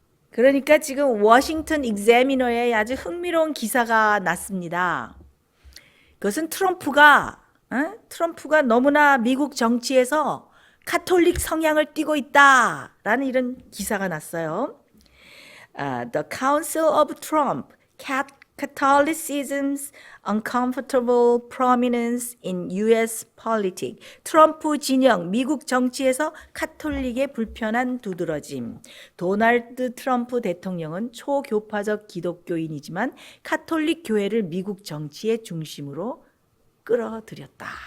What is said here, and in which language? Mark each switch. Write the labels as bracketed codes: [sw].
[ko] 그러니까 지금 워싱턴 익자미너에 아주 흥미로운 기사가 났습니다. 그것은 트럼프가 너무나 미국 정치에서 카톨릭 성향을 띠고 있다라는 이런 기사가 났어요. [en] The Council of Trump, Catholicism's uncomfortable prominence in U.S. politics. [ko] 트럼프 진영, 미국 정치에서 카톨릭의 불편한 두드러짐. 도널드 트럼프 대통령은 초교파적 기독교인이지만 카톨릭 교회를 미국 정치의 중심으로 끌어들였다.